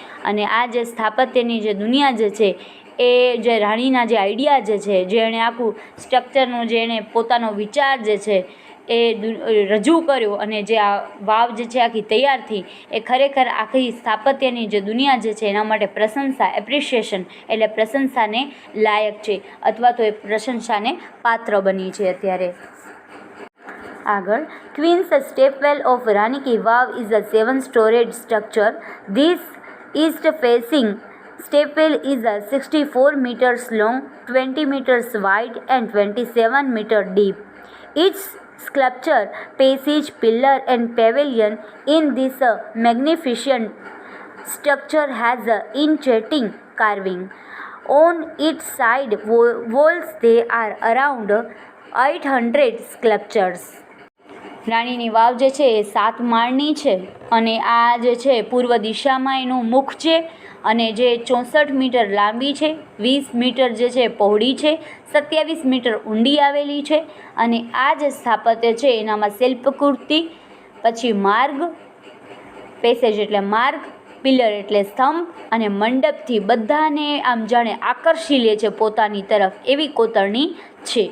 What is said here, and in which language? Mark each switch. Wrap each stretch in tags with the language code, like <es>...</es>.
<gu>અને આ જે સ્થાપત્યની જે દુનિયા જે છે એ જે રાણીના જે આઈડિયા જે છે, જે એણે આખું સ્ટ્રક્ચરનો જે એણે પોતાનો વિચાર જે છે એ રજૂ કર્યો અને જે આ વાવ જે છે આખી તૈયાર થઈ, એ ખરેખર આખી સ્થાપત્યની જે દુનિયા જે છે એના માટે પ્રશંસા, એપ્રિશિએશન એટલે પ્રશંસાને લાયક છે અથવા તો એ પ્રશંસાને પાત્ર બની છે અત્યારે.</gu> <en>આગળ, queen's stepwell of Rani ki Vav is a 7-storied structure. This east facing stepwell is 64 meters long, 20 meters wide and 27 meters deep. Each sculpture, passage, pillar and pavilion in this magnificent structure has enchanting carving. On its side walls there are around 800 sculptures.</en> <gu>રાણીની વાવ જે છે એ 7 માળની છે અને આ જે છે પૂર્વ દિશામાં એનું મુખ છે અને જે 64 મીટર લાંબી છે, 20 મીટર જે છે પહોળી છે, 27 મીટર ઊંડી આવેલી છે. અને આ જે સ્થાપત્ય છે એનામાં શિલ્પકૃતિ, પછી માર્ગ, પેસેજ એટલે માર્ગ, પિલર એટલે સ્તંભ અને મંડપથી બધાને આમ જાણે આકર્ષી લે છે પોતાની તરફ એવી કોતરણી છે.</gu>